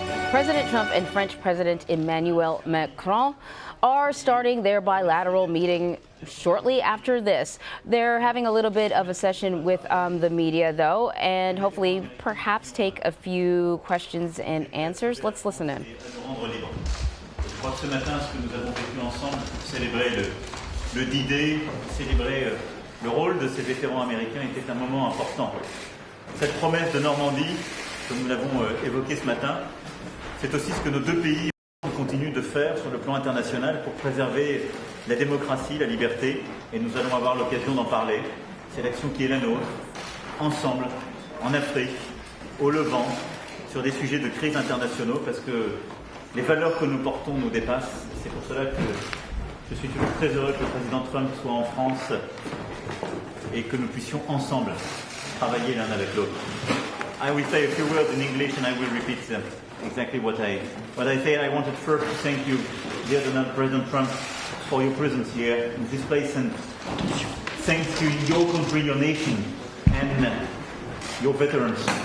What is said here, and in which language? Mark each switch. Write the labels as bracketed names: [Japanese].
[English] President Trump and French President Emmanuel Macron are starting their bilateral meeting shortly after this. They're having a little bit of a session with the media, though, and hopefully perhaps take a few questions and answers. Let's listen in. [French] Je crois que ce matin, ce que nous avons vécu ensemble pour célébrer le D-Day, célébrer le rôle de ces vétérans américains était un moment important. Cette promesse de Normandie, comme nous l'avons évoqué ce matin, c'est aussi ce que nos deux pays continuent de faire sur le plan international pour préserver la démocratie, la liberté, et nous allons avoir l'occasion d'en parler. C'est l'action qui est la nôtre, ensemble, en Afrique, au Levant, sur des sujets de crise internationaux, parce que les valeurs que nous portons nous dépassent. C'est pour cela que je suis toujours très heureux que le président Trump soit en France et que nous puissions ensemble travailler l'un avec l'autre. [English] I will say a few words in English and I will repeat exactly what I say. I wanted first to thank you, dear Donald President Trump, for your presence here in this place, and thanks to your country, your nation, and your veterans.